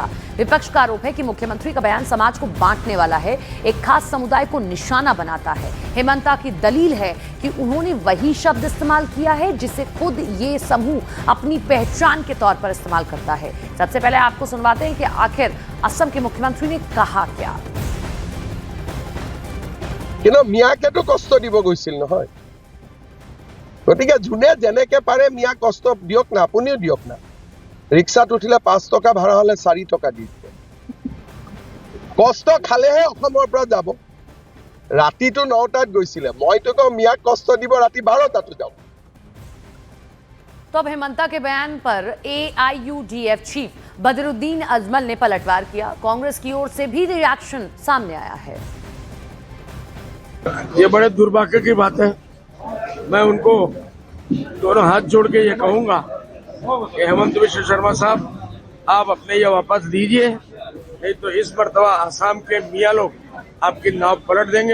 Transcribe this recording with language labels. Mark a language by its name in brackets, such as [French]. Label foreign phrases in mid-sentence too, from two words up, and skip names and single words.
[Hindi] विपक्ष का आरोप है कि मुख्यमंत्री का बयान समाज को बांटने वाला है, एक खास समुदाय को निशाना बनाता है। हेमंता की दलील है कि उन्होंने वही शब्द इस्तेमाल किया है जिसे खुद ये समूह अपनी पहचान के तौर पर इस्तेमाल करता है। सबसे पहले आपको सुनवाते हैं कि आखिर असम के मुख्यमंत्री ने कहा क्या। [Assamese] কিন্তু মিয়াকেতো কষ্ট দিব গৈছিল নহয়, গতিকে যোনে যেনেকে পাৰে মিয়া কষ্ট দিয়ক না, আপুনিও দিয়ক না। ৰিক্সাত উঠিলে 5 টকা ভাড়া হলে 4 টকা দি দিব। কষ্ট খালেহে অসমৰ পৰা যাব। ৰাতিটো 9টাত গৈছিলে, মইতো কওঁ মিয়াক কষ্ট দিব ৰাতি 12টাতো যাওক। [Hindi] तो अब हेमंता के बयान पर AIUDF चीफ बदरुद्दीन अजमल ने पलटवार किया। कांग्रेस की ओर से भी रिएक्शन सामने आया है। ये बड़े दुर्भाग्य की बात है। मैं उनको दोनों हाथ जोड़ के ये कहूंगा कि हेमंत बिस्वा शर्मा साहब, आप अपने ये वापस दीजिए, नहीं तो इस मर्तबा आसाम के मियाँ लोग आपकी नाव पलट देंगे।